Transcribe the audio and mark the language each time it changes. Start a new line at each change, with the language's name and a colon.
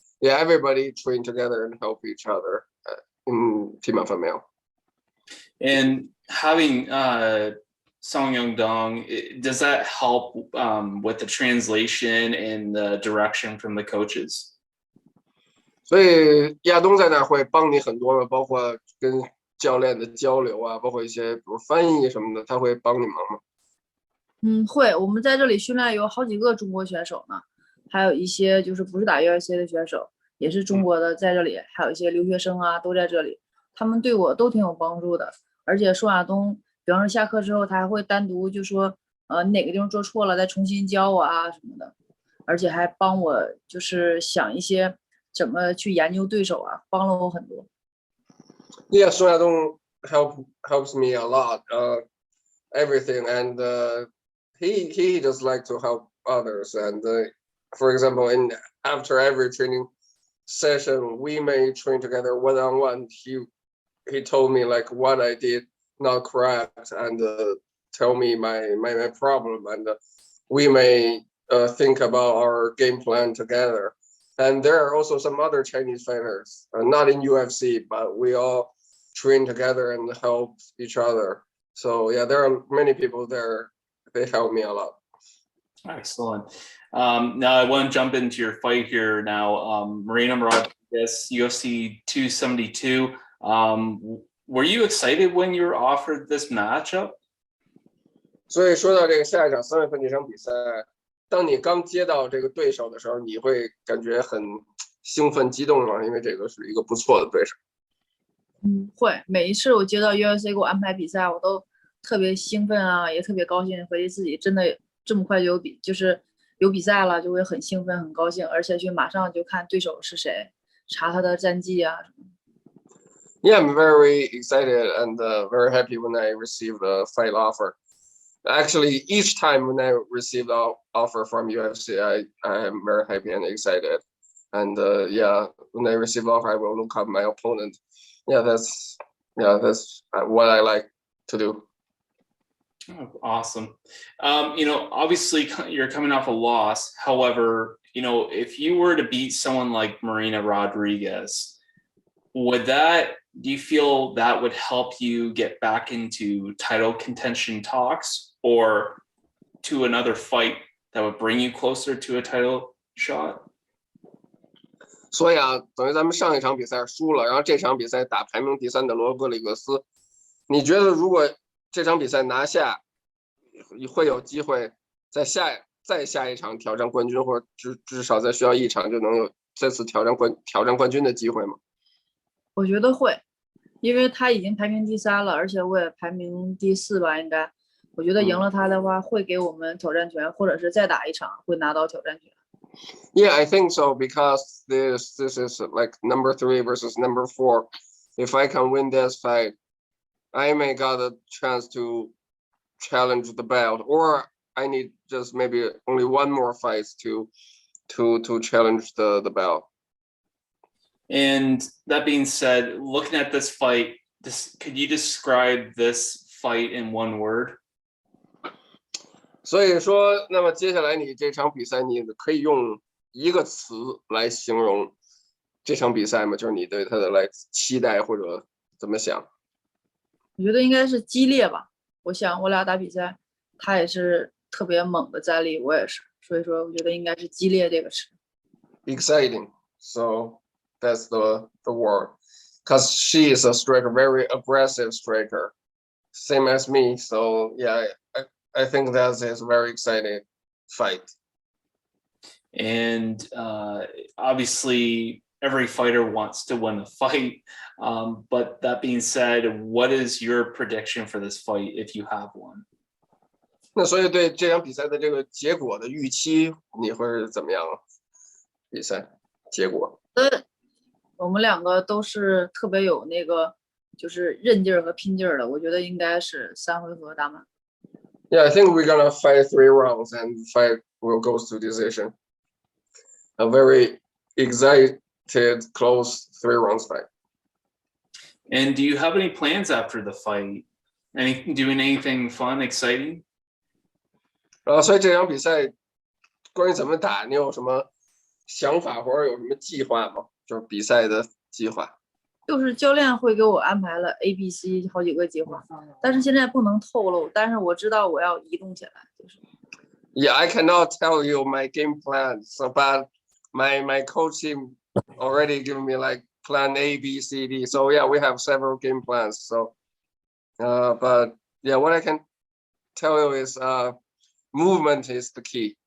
English: Yeah, everybody train together and help each other in Team Alpha Male. And having Song Young Dong, does that help with the translation and the direction from the coaches?
Chinese: 所以亚东在那儿会帮你很多的，包括跟教练的交流啊，包括一些比如翻译什么的，他会帮你忙吗？会。我们在这里训练有好几个中国选手呢，还有一些就是不是打 UFC 的选手，也是中国的在这里，还有一些留学生啊都在这里，他们对我都挺有帮助的。而且宋亚东，比方说下课之后，他还会单独就说，哪个地方做错了，再重新教我啊什么的，而且还帮我就是想一些怎么去研究对手啊，帮了我很多。
English: Yeah, so I don't helps me a lot. Everything, and he just like to help others. And for example, after every training session, we may train together one on one. He told me like what I did not correct, and tell me my problem, and we may think about our game plan together. And there are also some other Chinese fighters, not in UFC, but we all train together and help each other. So yeah, there are many people there. They help me a lot. Excellent. Now I want to jump into your fight here now. Marina Rodriguez, UFC 272. Were you excited when you were offered this matchup?
Chinese: 所以说到这个下一场3月份这场比赛，当你刚接到这个对手的时候，你会感觉很兴奋、激动吗？因为这个是一个不错的对手。会。每一次我接到 UFC 给我安排比赛，我都特别兴奋啊，也特别高兴，回去自己真的这么快就有比赛了，就会很兴奋、很高兴，而且去马上就看对手是谁，查他的战绩啊什么。
English: Yeah, I'm very excited and very happy when I received the fight offer. Actually, each time when I receive the offer from UFC, I am very happy and excited. And yeah, when I receive the offer, I will look up my opponent. Yeah, that's what I like to do. Oh, awesome. Obviously you're coming off a loss. However, if you were to beat someone like Marina Rodriguez, do you feel that would help you get back into title contention talks or to another fight that would bring you closer to a title shot?
Chinese: 所以啊，等于咱们上一场比赛输了，然后这场比赛打排名第3的罗格里格斯，你觉得如果这场比赛拿下，会有机会再下一场挑战冠军，或者至少再需要一场就能有再次挑战冠军的机会吗？我觉得会，因为他已经排名第3了，而且我也排名第4吧，应该。我觉得赢了他的话，会给我们挑战权，或者是再打一场会拿到挑战权。
English: Yeah, I think so, because this is like number 3 versus number 4. If I can win this fight, I may got a chance to challenge the belt, or I need just maybe only one more fight to to challenge the belt. And that being said, looking at this fight, could you describe this fight in one word?
Chinese: 所以说，那么接下来你这场比赛，你可以用一个词来形容这场比赛吗？就是你对它的期待或者怎么想？我觉得应该是激烈吧。我想我俩打比赛，他也是特别猛的战力，我也是，所以说我觉得应该是激烈这个词。
English: Exciting. So that's the word. Because she is a striker, very aggressive striker, same as me. So yeah, I think that is a very exciting fight. And obviously, every fighter wants to win the fight. But that being said, what is your prediction for this fight if you have one?
Chinese: 那所以对这场比赛的这个结果的预期，你会怎么样？比赛结果？我们两个都是特别有那个就是韧劲儿和拼劲儿的，我觉得应该是3回合打满。
English: Yeah, I think we're gonna fight 3 rounds and fight will go to decision. A very excited, close 3 rounds fight. And do you have any plans after the fight? Doing anything fun, exciting?
Chinese: 所以这场比赛关于怎么打，你有什么想法或者有什么计划吗？就是比赛的计划。就是教练会给我安排了 A、B、C 好几个计划，但是现在不能透露。但是我知道我要移动起来，就是。
English: Yeah, I cannot tell you my game plan. So, but my coach team already given me like plan A, B, C, D. So yeah, we have several game plans. So, but yeah, what I can tell you is movement is the key.